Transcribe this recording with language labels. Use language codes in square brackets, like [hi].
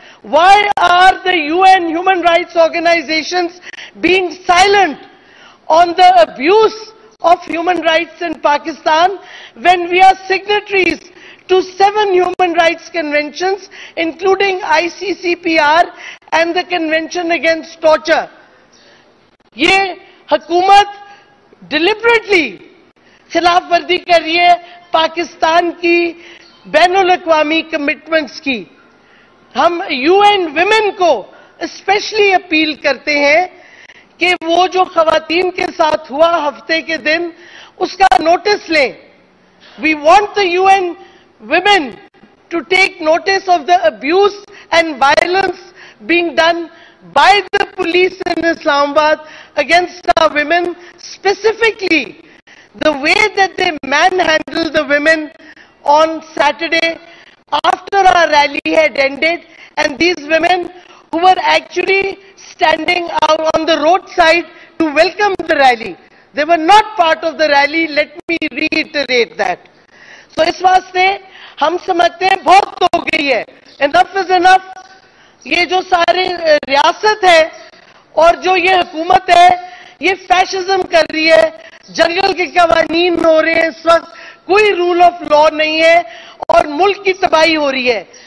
[en] Why are the UN human rights organizations being silent on the abuse of human rights in Pakistan when we are signatories to 7 human rights conventions, including ICCPR and the Convention Against Torture? [ur] یہ حکومت deliberately خلاف ورزی کر رہی ہے پاکستان کی بین الاقوامی commitments کی. ہم UN ویمن کو اسپیشلی اپیل کرتے ہیں کہ وہ جو خواتین کے ساتھ ہوا ہفتے کے دن اس کا نوٹس لیں. [en] We want the UN women to take notice of the abuse and violence being done by the police in Islamabad against our women, specifically the way that they manhandled the women on Saturday after our rally had ended, and these women who were actually standing out on the roadside to welcome the rally. They were not part of the rally, let me reiterate that. [ur] So اس واسطے ہم سمجھتے ہیں بہت ہو گئی ہے, [en] enough is enough. [ur] یہ جو سارے ریاست ہے اور جو یہ حکومت ہے یہ فیشزم کر رہی ہے, جنگل کے قوانین ہو رہے ہیں اس وقت, کوئی رول آف لا نہیں ہے اور ملک کی تباہی ہو رہی ہے.